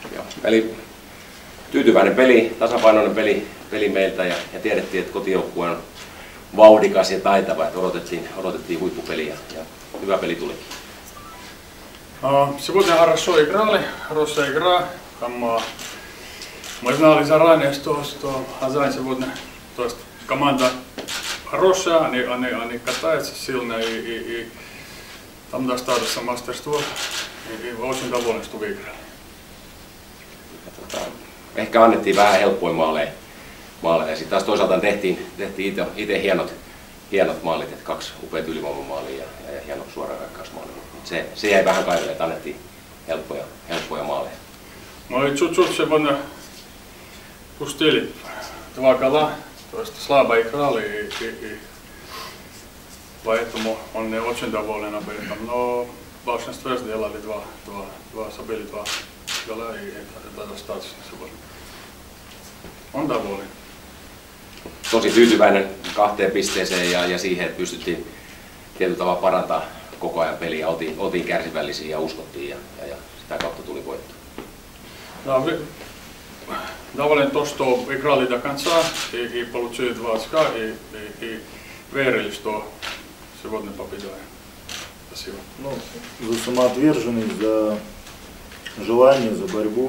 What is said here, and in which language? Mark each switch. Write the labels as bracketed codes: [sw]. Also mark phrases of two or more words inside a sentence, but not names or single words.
[fi] Eli tyytyväinen peli, tasapainoinen peli meiltä ja tiedettiin, että kotijoukkue on vauhdikas ja taitava, että odotettiin huippupeliä ja hyvä peli tulikin. [ru] Сегодня хорошо играли, хорошая игра. Мы знали заранее, что Азань сегодня, то есть команда хорошая, они катаются сильно и там достаточно мастерства. И очень доволен, что выиграли. [fi] Ehkä annettiin vähän helppoja maaleja ja sitten taas toisaalta tehtiin itse hienot maalit, että 2 upeat ylivoimamaalia ja hieno suorahyökkäysmaali. Se jäi vähän kaivelle, että annettiin helppoja maaleja. [ru] Мы чуть-чуть сегодня пустили 2 гола, то есть слабо играли и поэтому он не очень доволен об этом. Но в большинстве сделали забили 2 гола и это достаточно сегодня. On доволен. [fi] Tosi tyytyväinen 2 pisteeseen ja siihen, että pystyttiin tietyllä tavalla parantaa koko ajan peliä. Oltiin kärsivällisiä ja uskottiin ja sitä kautta tuli voitto. [ru] Доволен то, что играли до конца и получили 2 очка и верили, что сегодня победим. Спасибо. Ну, за самоотверженность, за желание, за борьбу.